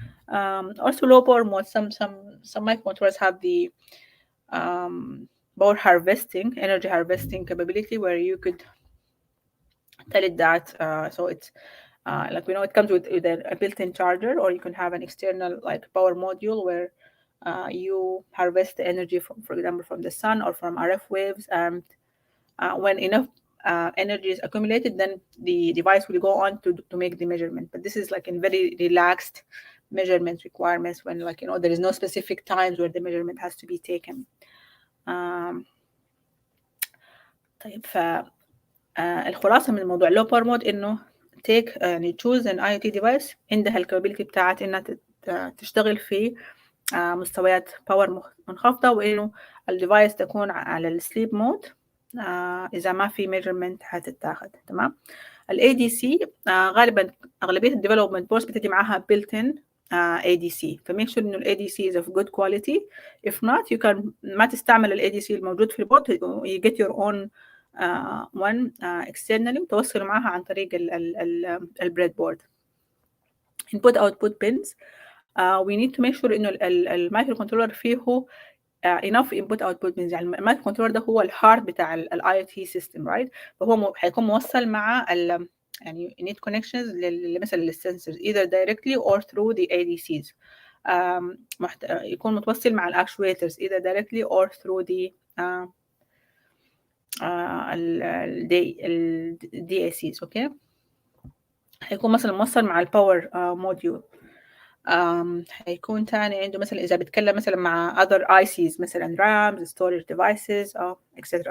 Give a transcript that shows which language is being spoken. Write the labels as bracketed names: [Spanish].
[English] Also low power mode, some microcontrollers have the power harvesting, energy harvesting capability, where you could tell it that, so it's like we know it comes with a built-in charger, or you can have an external like power module where you harvest the energy from, for example, from the sun or from RF waves, and when enough energy is accumulated, then the device will go on to make the measurement. But this is like in very relaxed measurement requirements, when like there is no specific times where the measurement has to be taken. [Arabic] طيب الخلاصة من الموضوع low power mode إنه take يعني [English] choose an IoT device [Arabic] عندها الكابابيلتي بتاعت إنها تشتغل في مستويات باور منخفضة، وإنه الديفايس تكون على السليب مود إذا ما في measurement هتتاخد. تمام. ال ADC غالبا أغلبية الديفلوبمنت بورس بتجي معاها built-in ADC، فميك sure إنه ال ADC [English] is of good quality. if not you can [Arabic] ما تستعمل ال ADC الموجود في البورد، [English] you get your own one externally [Arabic] وتوصل معاها عن طريق البريد بورد. [English] input output pins we need to make sure [Arabic] إنه المايكرو كنترولر فيه [English] enough input output pins. [Arabic] يعني المايكرو كنترولر ده هو الهارت بتاع ال IoT system, right؟ فهو هيكون موصل مع يعني need connections مثلا للسنسورز [English] either directly or through the ADCs. [Arabic] يكون متوصل مع الأكشويترز [English] either directly or through the [Arabic] ال DACs. اوكي. هيكون مثلا موصل مع الباور موديول. هيكون تاني عنده مثلا إذا بتكلم مثلا مع [English] other ICs [Arabic] مثلا RAMs, storage devices etc.